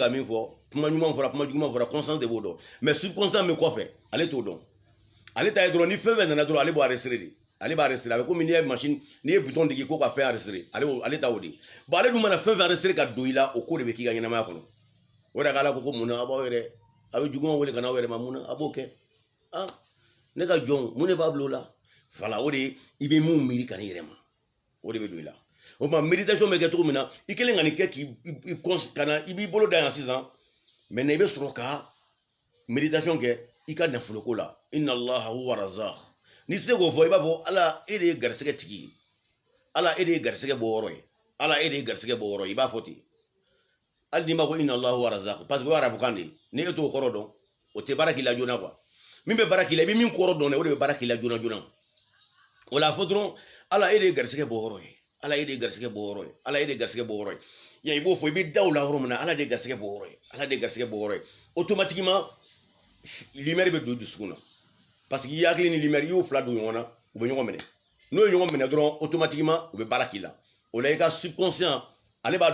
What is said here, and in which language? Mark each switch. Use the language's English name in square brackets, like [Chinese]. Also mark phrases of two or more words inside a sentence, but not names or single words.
[Bambara] ka min fɔ kuma ɲuman fɔra kuma juguman fɔra conscience de b'o dɔn [French] mais subconscient [Bambara] min kɔfɛ ale t'o dɔn ale ta ye dɔrɔn ni fɛn fɛn nana dɔrɔn ale b'o enregistrer de ale b'a enregistrer a bɛ komi n'i ye machine n'i ye bouton digi ko ka fɛn enregistrer ale ta o de bon ale dun mana fɛn fɛn enregistrer ka don i la o ko de bɛ k'i ka ɲɛnamaya kɔnɔ o de k'ala ko ko munna a b'aw yɛrɛ a bɛ juguman wele ka n'aw yɛrɛ ma munna a b'o kɛ ne ka jɔnw mun de b'a bila o la voilà o de i bɛ mun miiri ka n'i yɛrɛ ma o de bɛ don i la o tuma méditation bɛ kɛ cogo min na i kɛlen ka nin kɛ i b'i bolo da yan sisan maintenant i bɛ sɔrɔ ka méditation kɛ i ka nafoloko la [Arabic] إن الله هو الرزاق [Bambara] n'i se k'o fɔ i b'a fɔ ala e de ye garisɛgɛ tigi ye ala e de ye garisɛgɛ bɔyɔrɔ ye ala e de ye garisɛgɛ bɔyɔrɔ ye i b'a fɔ ten hali n'i ma ko [Arabic] إن الله هو الرزاق [French] parce que [Bambara] o ye arabukan de ye ni e t'o kɔrɔ dɔn o tɛ baara k'i la joona quoi min bɛ baara k'i la i bɛ min kɔrɔ dɔn o de bɛ baara k'i la joona joona o la a fɔ dɔrɔn ala e de ye garisɛgɛ bɔyɔrɔ ye ala e de ye garisɛgɛ bɔyɔrɔ ye ala e de ye garisɛgɛ bɔyɔrɔ ye i b'o fɔ i bɛ da o la yɔrɔ min na ala de ye garisɛgɛ bɔyɔrɔ ye ala de ye garisɛgɛ bɔyɔrɔ ye automatiquement lumière bɛ don dusukun na [French] parce que [Bambara] i hakili ni lumière i y'o fila don ɲɔgɔn na u bɛ ɲɔgɔn minɛ n'o ye ɲɔgɔn minɛ dɔrɔn automatiquement u bɛ baara k'i la o la i ka subconscient ale b'a